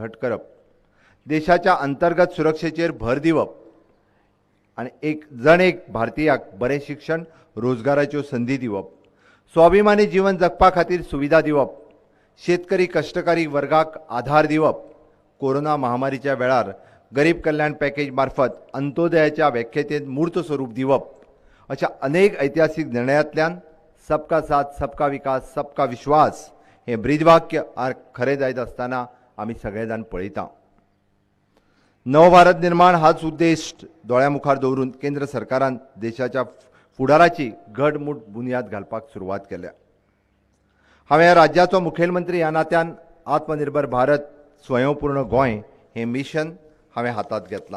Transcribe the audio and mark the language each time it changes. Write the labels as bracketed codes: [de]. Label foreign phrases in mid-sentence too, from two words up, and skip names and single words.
[kok] घट करप, देशाच्या अंतर्गत सुरक्षेचेर भर दिवप आनी एक भारतीयाक बरें शिक्षण, रोजगाराच्यो संधी दिवप, स्वाभिमानी जीवन जगपा खातीर सुविधा दिवप, शेतकरी कष्टकरी वर्गाक आधार दिवप, कोरोना महामारीच्या वेळार गरीब कल्याण पॅकेज मार्फत अंत्योदयाच्या व्याख्येत मूर्त स्वरूप दिवप अशा अनेक ऐतिहासिक निर्णयांतल्यान [hi] सबका साथ सबका विकास सबका विश्वास [kok] हे ब्रीदवाक्य खरें जायत आसतना आमी सगळे जाण पळयता. नवभारत निर्माण हाच उद्देश दोळ्या मुखार दवरून केंद्र सरकारान देशाच्या फुडाराची घडमूट बुनयाद घालपाक सुरवात केल्या. हांवें ह्या राज्याचो मुखेलमंत्री ह्या नात्यान आत्मनिर्भर भारत स्वयंपूर्ण गोंय हे मिशन हांवें हातांत घेतलां.